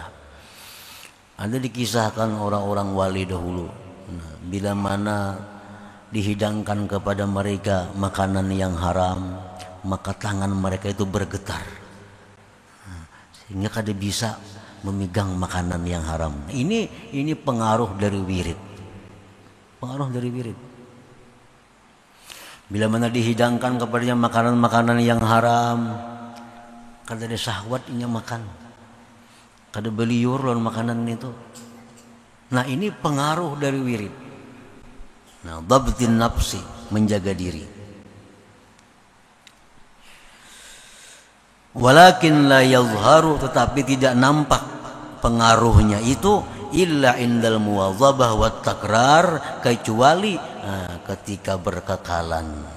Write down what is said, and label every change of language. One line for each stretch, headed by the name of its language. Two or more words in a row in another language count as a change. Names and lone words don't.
Indonesian: Ada dikisahkan orang-orang wali dahulu, bila mana dihidangkan kepada mereka makanan yang haram, maka tangan mereka itu bergetar, sehingga kada bisa memegang makanan yang haram. Ini pengaruh dari wirid. Pengaruh dari wirid. Bila mana dihidangkan kepadanya makanan-makanan yang haram,
Banjar: kada ada syahwat inya makan. Kada beliur lawan makanan itu. Nah, ini pengaruh dari wirid.
Indonesian: Nah,
Arabic: ضبط النفس,
Indonesian: menjaga diri.
Arabic: ولكن لا يظهر,
Indonesian: tetapi tidak nampak pengaruhnya itu
Arabic: إلا عند المواظبة والتكرار,
Indonesian: kecuali ketika berkekalan.